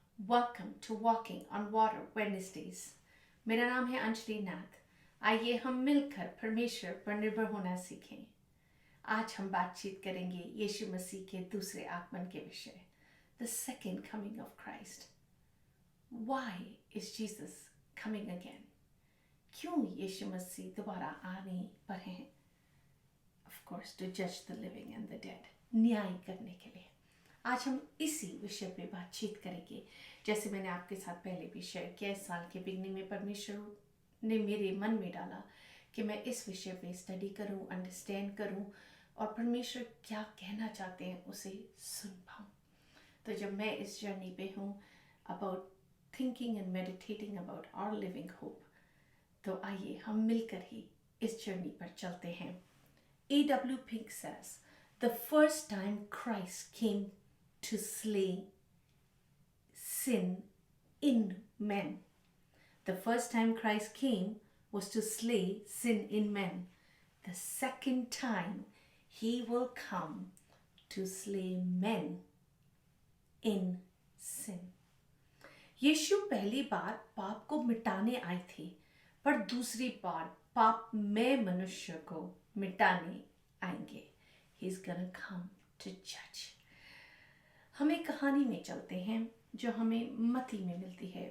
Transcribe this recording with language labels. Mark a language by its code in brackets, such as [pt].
[en] Welcome to Walking on Water Wednesdays. [hi] मेरा नाम है अंजलि नाथ. आइए हम मिलकर परमेश्वर पर निर्भर होना सीखें. आज हम बातचीत करेंगे यीशु मसीह के दूसरे आगमन के विषय. [en] The second coming of Christ. Why is Jesus coming again? [hi] क्यों यीशु मसीह दोबारा आने पर हैं? [en] Of course, to judge the living and the dead. [hi] न्याय करने के लिए. आज हम इसी विषय पे बातचीत करेंगे. जैसे मैंने आपके साथ पहले भी शेयर किया, इस साल के बिगनिंग में परमेश्वर ने मेरे मन में डाला कि मैं इस विषय पे स्टडी करूं, अंडरस्टैंड करूं और परमेश्वर क्या कहना चाहते हैं उसे सुन पाऊं. तो जब मैं इस जर्नी पे हूं [en] about thinking and meditating about our living hope, [hi] तो आइए हम मिलकर ही इस जर्नी पर चलते हैं. [en] A.W. Pink says, the first time Christ came to slay sin in men. The first time Christ came was to slay sin in men. The second time he will come to slay men in sin. [hi] यीशु पहली बार पाप को मिटाने आए थे, पर दूसरी बार पाप में मनुष्य को मिटाने आएंगे. [en] He's gonna come to judge. [hi] हम एक कहानी में चलते हैं जो हमें मत्ती में मिलती है.